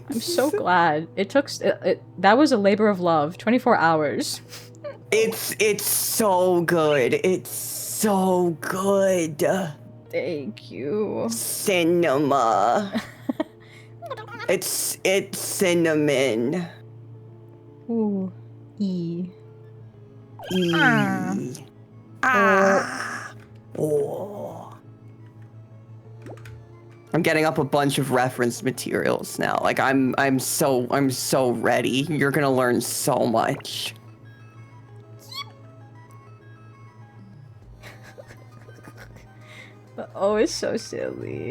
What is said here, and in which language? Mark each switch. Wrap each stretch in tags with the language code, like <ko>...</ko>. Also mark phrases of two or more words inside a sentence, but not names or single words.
<en>I'm so glad. It took... that was a labor of love. 24 hours. It's so good. It's so good. Thank you. Cinema. it's cinnamon. Ooh. E. E. Ah. Ah. Oh. I'm getting up a bunch of reference materials now. Like I'm so ready. You're gonna learn so much. The O is so silly.</en>